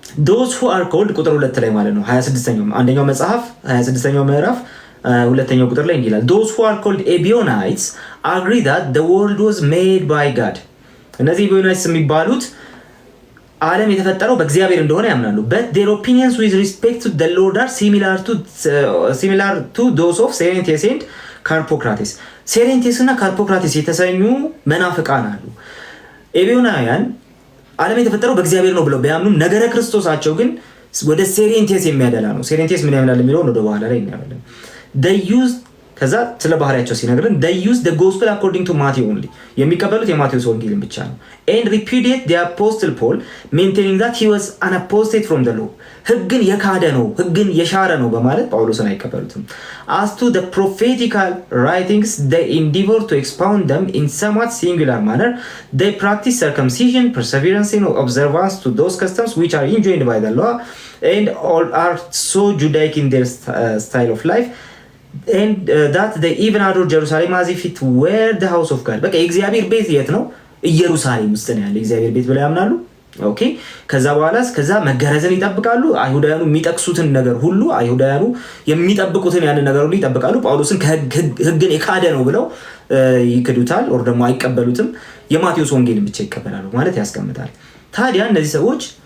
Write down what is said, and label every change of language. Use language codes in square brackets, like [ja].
[en] those who are called [am] ቁጥር 2 ላይ ማለት ነው 26ኛው አንደኛው መጽሐፍ 26ኛው ምዕራፍ ሁለተኛው ቁጥር ላይ እንዲህ ይላል [en] those who are called Ebionites agree that the world was made by God። [am] እነዚህ ኤቢዮናይትስ የሚባሉት ዓለም የተፈጠረው በእግዚአብሔር እንደሆነ ያምናሉ። [en] but their opinions with respect to the Lord are similar to those of Cerinthius and Carpocrates. [am] ሴሬንቴስ እና ካርፖክራቴስ የተሰኙ መናፍቃን አሉ። ኤቢዮናውያን ዓለም የተፈጠረው በእግዚአብሔር ነው ብለው ቢያምኑም ነገረ ክርስቶሳቸው ግን ወደ ሴሬንቴስ የሚያደላ ነው። ሴሬንቴስ ምን ያምናል የሚለውን ወደ በኋላ ላይ እናያለን። [en] they use [am] ከዛ ስለ ባህሪያቸው ሲነግረን [en] they use the gospel according to Matthew only [am] የሚቀበሉት የማቴዎስ ወንጌልን ብቻ ነው። [en] and repudiate the apostle Paul maintaining that he was an apostate from the law [am] ህግን የካደ ነው ህግን የሻረ ነው በማለት ጳውሎስን አይቀበሉትም። [en] as to the prophetical writings they endeavor to expound them in somewhat singular manner. They practice circumcision, perseverance in observance to those customs which are enjoined by the law and all are so Judaic in their style of life and that they even adore Jerusalem as if it were the house of God. [am] በቃ የእግዚአብሔር ቤት የት ነው? ኢየሩሳሌም ውስጥ ነው ያለው የእግዚአብሔር ቤት ብለው ያምናሉ። ኦኬ ከዛ በኋላስ ከዛ መገረዝን ይጠብቃሉ። አይሁዳውያኑ የሚጠቅሱትን ነገር ሁሉ አይሁዳውያኑ የሚጠብቁትን ያንን ነገር ሁሉ ይጠብቃሉ። ጳውሎስን ህግን የካደ ነው ብለው ይክዱታል ወር ደግሞ አይቀበሉትም። የማቴዎስ ወንጌልን ብቻ ይቀበላሉ ማለት ያስቀምጣል። ታዲያ እነዚህ ሰዎች